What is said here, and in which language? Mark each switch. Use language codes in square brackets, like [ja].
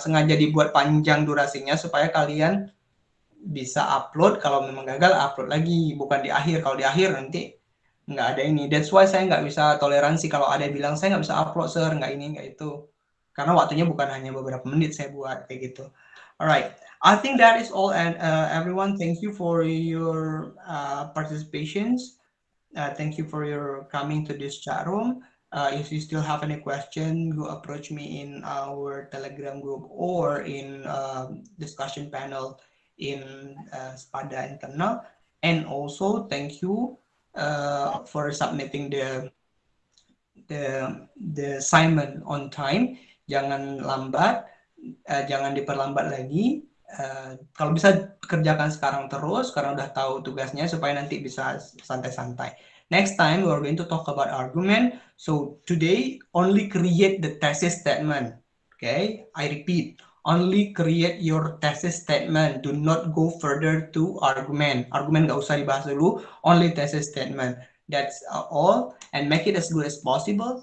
[id] Sengaja dibuat panjang durasinya supaya kalian bisa upload. Kalau memang gagal, upload lagi, bukan di akhir. Kalau di akhir nanti nggak ada ini. [en] That's why [id] saya nggak bisa toleransi kalau ada yang bilang saya nggak bisa upload, Sir, nggak ini, nggak itu. karena waktunya bukan hanya beberapa menit saya buat kayak gitu. [en] Alright, I think that is all, and everyone, thank you for your participations. Thank you for your coming to this chat room. If you still have any question, go approach me in our Telegram group or in discussion panel in Spada internal. And also, thank you for submitting the assignment on time. [id] Jangan lambat, jangan diperlambat lagi. Kalau bisa kerjakan sekarang terus, karena udah tahu tugasnya supaya nanti bisa santai-santai. [en] Next time we are going to talk about argument. So today only create the thesis statement. Okay, I repeat, only create your thesis statement. Do not go further to argument. [id] Argument nggak usah dibahas dulu. [en] Only thesis statement. That's all, and make it as good as possible.